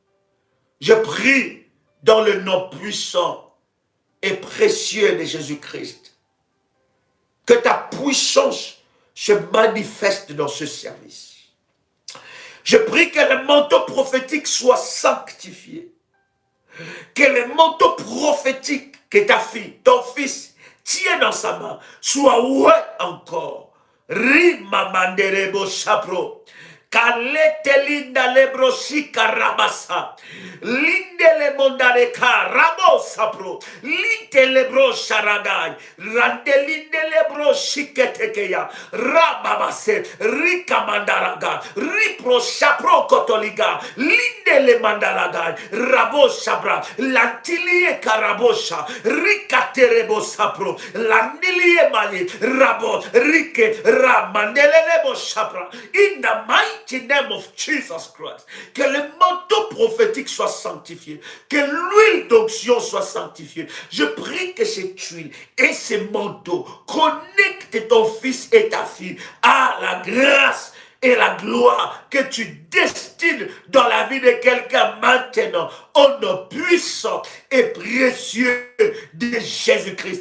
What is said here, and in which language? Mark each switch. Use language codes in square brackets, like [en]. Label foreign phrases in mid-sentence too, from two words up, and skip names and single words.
[fr] Je prie dans le nom puissant et précieux de Jésus-Christ que ta puissance se manifeste dans ce service. Je prie que le manteau prophétique soit sanctifié. Que le manteau prophétique que ta fille, ton fils, tient dans sa main soit oué encore. Rima manderebo sapro. Kalete linda lebrosi karabasa. Linde le mondare karabo sapro. Lite lebro sharagai. Rande linde lebro shiketekeya. Rababase. Rika mandaraga. Ripro sapro kotoliga. Linde le mandaraga. Rabo sabra. Lantilie karabosha. Rika terebo sapro. Landilie mali. Rabo. Rike. Ramandele lebo sapra. [en] In the mighty name of Jesus Christ, [fr] que le manteau prophétique soit sanctifié, que l'huile d'onction soit sanctifiée. Je prie que cette huile et ces manteaux connectent ton fils et ta fille à la grâce et la gloire que tu destines dans la vie de quelqu'un maintenant, au nom puissant et précieux de Jésus-Christ.